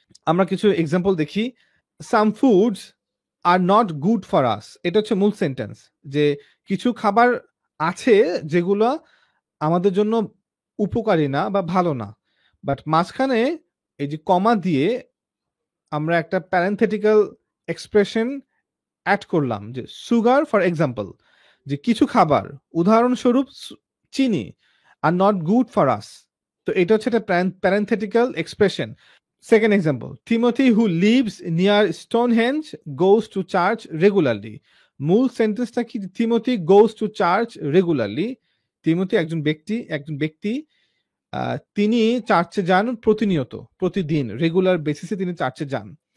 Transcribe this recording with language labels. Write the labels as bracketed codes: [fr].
[bn] আমরা কিছু এক্সাম্পল দেখি। [en] some foods are not good for us, [bn] এটা হচ্ছে মূল সেন্টেন্স, যে কিছু খাবার আছে যেগুলো আমাদের জন্য উপকারী না বা ভালো না, বাট মাঝখানে এই যে কমা দিয়ে আমরা একটা প্যারেনথেটিক্যাল এক্সপ্রেশন অ্যাড করলাম, যে [en] sugar for example, [bn] যে কিছু খাবার উদাহরণস্বরূপ চিনি [en] Are not good for us. [bn] তো এটা হচ্ছে একটা প্যারেনথেটিক্যাল expression. [en] Second example, Timothy who lives near Stonehenge goes to church regularly. [bn] মূল সেন্টেন্সটা কি? [en] Timothy goes to church regularly. [bn] Timothy একজন ব্যক্তি তিনি চার্চে যান প্রতিনিয়ত, প্রতিদিন, রেগুলার বেসিসে তিনি চার্চে যান।